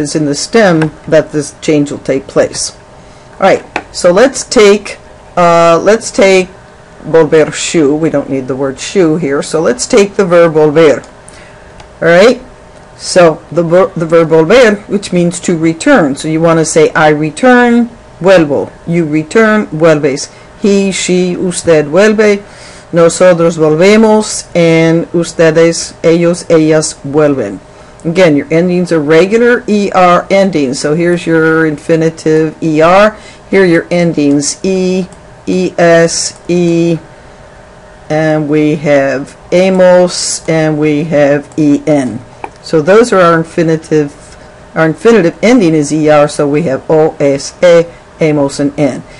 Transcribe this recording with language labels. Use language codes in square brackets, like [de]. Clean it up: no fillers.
[en] It's in the stem that this change will take place. Alright, so let's take volver shoe. We don't need the word shoe here, so let's take the verb volver. Alright, so the verb volver, which means to return. So you want to say, I return, vuelvo. You return, [es] vuelves. [en] He, she, [es] usted vuelve. Nosotros volvemos, and ustedes, ellos, ellas vuelven. [en] Again, your endings are regular ER endings. So here's your infinitive ER. Here are your endings E, ES, E, and we have amos, and we have EN. So those are our infinitive. Our infinitive ending is ER, so we have O, S, E, amos, and N.